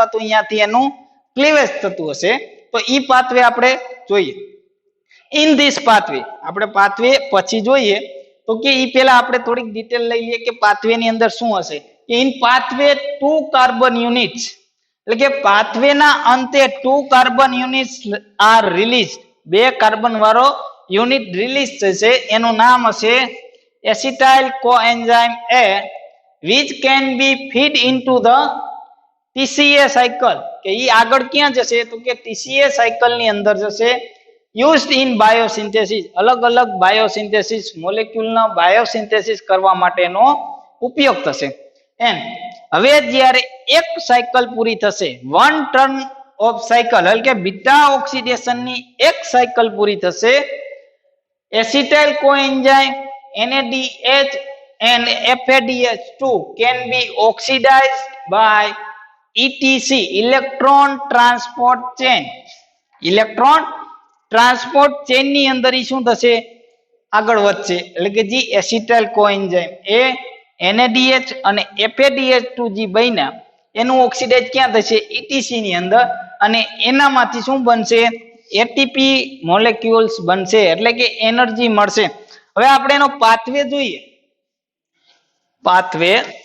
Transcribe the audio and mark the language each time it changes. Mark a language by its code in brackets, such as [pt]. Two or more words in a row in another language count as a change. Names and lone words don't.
[gu] તો અહીંયાથી એનું ક્લીવેજ થતું હશે તો ઈ પાથવે આપણે જોઈએ [en] in this pathway [gu] આપણે પાથવે પછી જોઈએ તો કે ઈ પહેલા આપણે થોડીક ડિટેલ લઈ લઈએ કે પાથવે ની અંદર શું હશે [en] in pathway 2 carbon units [gu] એટલે કે પાથવે ના અંતે [en] 2 carbon units are released [gu] બે કાર્બન વાળો યુનિટ રિલીઝ થશે એનું નામ હશે [en] acetyl coenzyme A which can be feed into the TCA cycle [gu] કે ઈ આગળ ક્યાં જશે તો કે [en] TCA cycle [gu] ની અંદર જશે [en] used in biosynthesis [gu] અલગ અલગ [en] biosynthesis molecule [gu] ના બાયોસિન્થેસિસ કરવા માટેનો ઉપયોગ થશે એન્ડ હવે જ્યારે એક સાયકલ પૂરી થશે [en] one turn of cycle [gu] એટલે કે બીટા ઓક્સિડેશન ની એક સાયકલ પૂરી થશે [en] acetyl coenzyme NADH and FADH2 can be oxidized by ETC electron transport chain electron transport chain [gu] ની અંદર ઈ શું થશે આગળ વધશે એટલે કે જે [en] acetyl coenzyme A NADH [gu] અને FADH2 જે બન્યા એનું ઓક્સિડાઇઝ ક્યાં થશે ETC ની અંદર અને એનામાંથી શું બનશે [en] ATP molecules [gu] બનશે એટલે કે એનર્જી મળશે હવે આપણે એનો પાથવે જોઈએ પાથવે